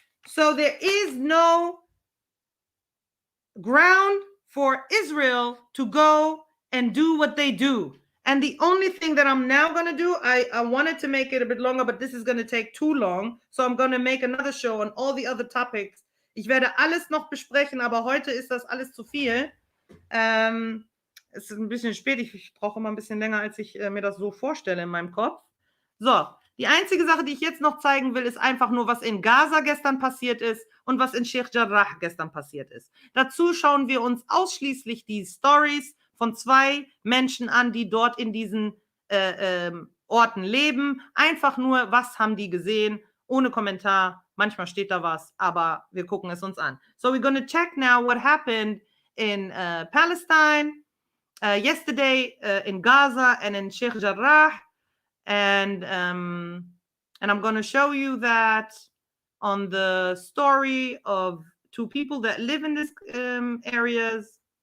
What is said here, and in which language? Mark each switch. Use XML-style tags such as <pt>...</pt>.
<en>So there is no ground for Israel to go and do what they do And the only thing that I'm now going to do, I wanted to make it a bit longer, but this is going to take too long. So I'm going to make another show on all the other topics.</en> <de>Ich werde alles noch besprechen, aber heute ist das alles zu viel. Es ist ein bisschen spät. Ich brauche immer ein bisschen länger, als ich mir das so vorstelle in meinem Kopf. So, die einzige Sache, die ich jetzt noch zeigen will, ist einfach nur, was in Gaza gestern passiert ist und was in Sheikh Jarrah gestern passiert ist. Dazu schauen wir uns ausschließlich die Stories von 2 Menschen an, die dort in diesen Orten leben. Einfach nur, was haben die gesehen, ohne Kommentar. Manchmal steht da was, aber wir gucken es uns an.</de> <en>So we're going to check now what happened in Palestine yesterday in Gaza and in Sheikh Jarrah. And I'm going to show you that on the story of 2 people that live in these areas.</en>